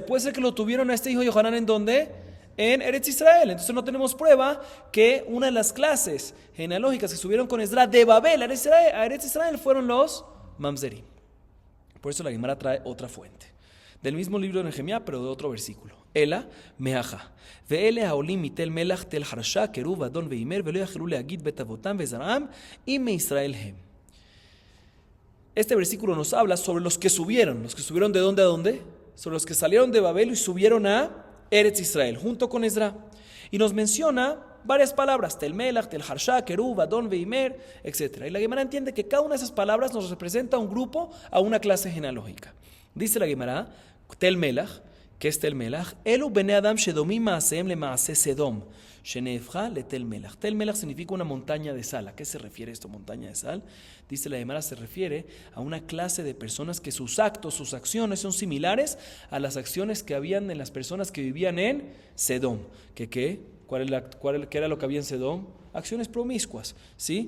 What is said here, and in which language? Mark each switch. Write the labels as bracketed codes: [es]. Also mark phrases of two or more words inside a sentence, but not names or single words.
[es] Puede ser que lo tuvieron a este hijo Yohanan ¿en dónde? En Eretz Israel. Entonces no tenemos prueba que una de las clases genealógicas que subieron con Esdras de Babel a Eretz Israel fueron los Mamzerim. Por eso la Gemara trae otra fuente. Del mismo libro de Nehemías, pero de otro versículo. [he] אלא מהכא. ואלה העולים מתל מלח תל חרשא כרוב אדון ואמר ולא יכלו להגיד בית אבותם וזרעם אם מישראל הם. [es] Este versículo nos habla sobre los que subieron de dónde a dónde, sobre los que salieron de Babel y subieron a Eretz Israel, junto con Esdras. Y nos menciona varias palabras, Tel Melach, Tel Harsha, Keruv, Adon, Veimer, etc. Y la Gemara entiende que cada una de esas palabras nos representa a un grupo, a una clase genealógica. Dice la Gemara, Tel Melach, ¿qué es Tel Melach? [he] אלו בני אדם שדומים מעשיהם למעשה סדום, שנהפכה לתל מלח. [es] Tel Melach significa una montaña de sal. ¿A qué se refiere esto, montaña de sal? Dice la Gemara, se refiere a una clase de personas que sus actos, sus acciones son similares a las acciones que habían en las personas que vivían en Sedom. ¿Qué? ¿Qué era lo que había en Sedom? Acciones promiscuas, ¿sí?